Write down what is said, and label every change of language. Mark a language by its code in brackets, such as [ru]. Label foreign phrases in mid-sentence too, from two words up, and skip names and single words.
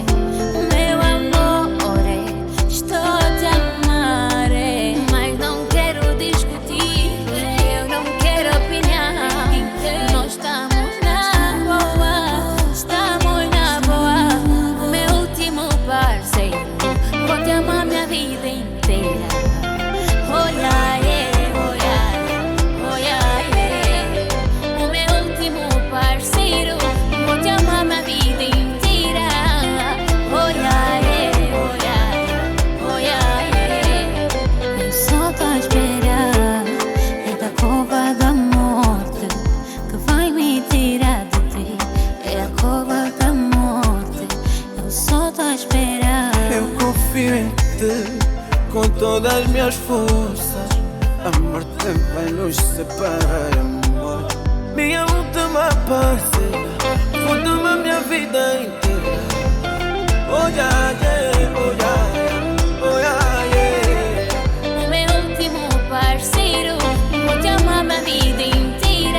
[pt] Meu amor, estou a te amar, mas não quero discutir, eu não quero opinar. Nós estamos na boa, estamos na boa. Meu último parceiro, vou te amar minha vida inteira. [en] Oh yeah, yeah, oh yeah, oh yeah, yeah. [pt] O meu último parceiro, vou te amar minha vida inteira. [en] Oh yeah, yeah, oh yeah, oh yeah, yeah. [pt] Eu só tô a esperar é da cova da morte que vai me tirar de ti. É a cova da morte. Eu só tô a esperar. Eu confio em ti com todas as minhas forças. A morte vai nos separar, amor. Minha última parceira, vou tomar minha vida inteira. [en] Oh yeah, yeah, oh yeah, yeah, oh yeah, yeah. [pt] O meu último parceiro, vou te amar minha vida inteira.